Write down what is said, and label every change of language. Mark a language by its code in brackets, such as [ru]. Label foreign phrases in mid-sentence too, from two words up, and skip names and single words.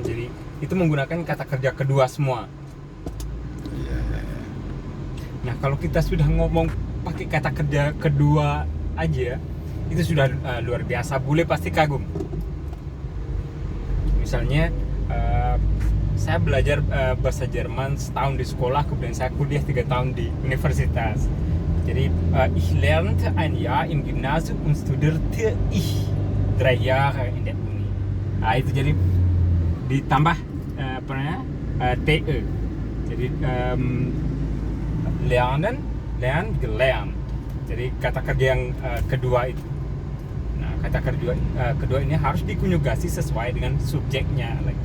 [id] Jadi itu menggunakan kata kerja kedua semua. Nah, kalau kita sudah ngomong pakai kata kerja kedua aja, itu sudah luar biasa. Bule pasti kagum. Misalnya saya belajar bahasa Jerman setahun di sekolah, kemudian saya kuliah 3 tahun di universitas. [de] Jadi ich lernte ein Jahr im Gymnasium und studierte ich 3 Jahre in der Uni. [id] Itu jadi ditambah TE. Jadi gelernt. Jadi kata kerja yang kedua itu. Nah, kata kerja kedua ini harus dikonjugasi sesuai dengan subjeknya lagi.